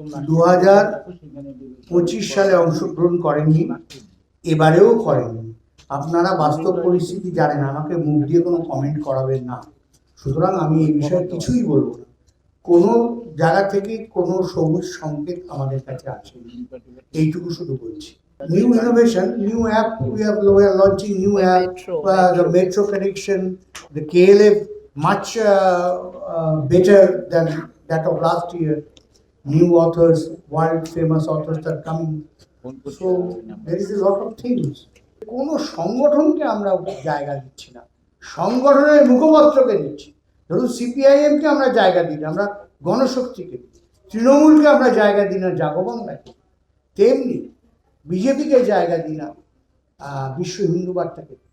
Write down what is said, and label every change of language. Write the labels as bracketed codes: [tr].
[bn] 2025 সালে অংশগ্রহণ করেননি, এবারেও করেননি। আপনারা বাস্তব পরিস্থিতি জানেন, আমাকে মুখ দিয়ে কোনো কমেন্ট করাবেন না। সুতরাং আমি এই বিষয়ে কিছুই বলবো না। কোনো জায়গা থেকে কোনো সবুজ সংকেত আমাদের কাছে আসেনি, এইটুকু শুধু বলছি। [en] New innovation, new app, we are launching new app, the metro connection, the KLF much better than that of last year. New authors, world famous authors are coming. So there is a lot of things. [bn] কোনো সংগঠনকে আমরা জায়গা দিচ্ছি না, সংগঠনের মুখপত্রকে দিচ্ছি। ধরুন সিপিআইএমকে আমরা জায়গা দিই না, আমরা গণশক্তিকে দিই। তৃণমূলকে আমরা জায়গা দিই না, জাগবাংলাকে। তেমনি বিজেপিকে জায়গা দিই না, বিশ্ব হিন্দু বার্তাকে।